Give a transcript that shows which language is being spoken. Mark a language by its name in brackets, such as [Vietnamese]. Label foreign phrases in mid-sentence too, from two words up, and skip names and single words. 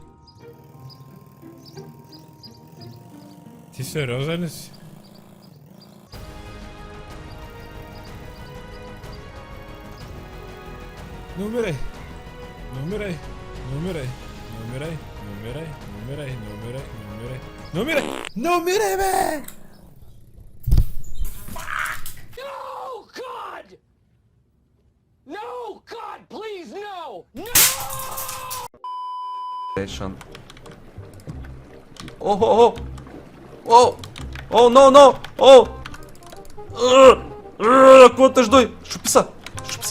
[Bulgarian] Ти сериозен ли си? Не умирай! Не умирай! Не умирай! Не умирай! Не умирай! Не умирай! Не умирай! Не умирай! Не умирай! Не умирай, бе! [English] No, God! No, God, please, no! No! Oh, no! Oh! [Bulgarian] Какво тъждой? Шупи са!